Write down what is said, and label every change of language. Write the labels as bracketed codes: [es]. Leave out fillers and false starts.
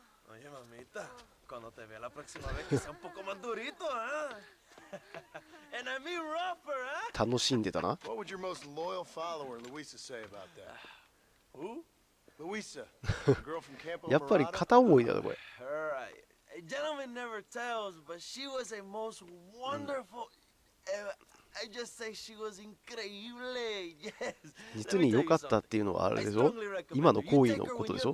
[es] Oye, mamita, cuando te vea la próxima vez que sea un poco más durito, ¿ah? [en] And I mean rougher, ¿ah? [ja] 楽しんでたな。 [en] What would your most loyal follower, Luisa, say about that? Who? Luisa, the girl from Campo [ja] やっぱり [en] Murata? [ja] 片思いだよこれ。 [en] Alright. A gentleman never tells, but she was a most wonderful. I just say she was increíble. Yes. [ja] 実に良かったっていうのはあれでしょ、今の行為のことでしょ。